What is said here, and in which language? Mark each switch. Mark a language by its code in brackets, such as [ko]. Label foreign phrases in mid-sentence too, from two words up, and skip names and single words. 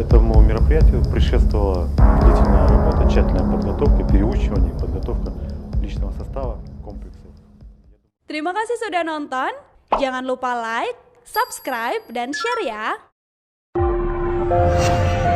[ru] Этому мероприятию предшествовала длительная работа, тщательная подготовка, переучивание, подготовка личного состава комплекса. [id] Terima kasih sudah nonton. Jangan lupa like, subscribe, dan share ya.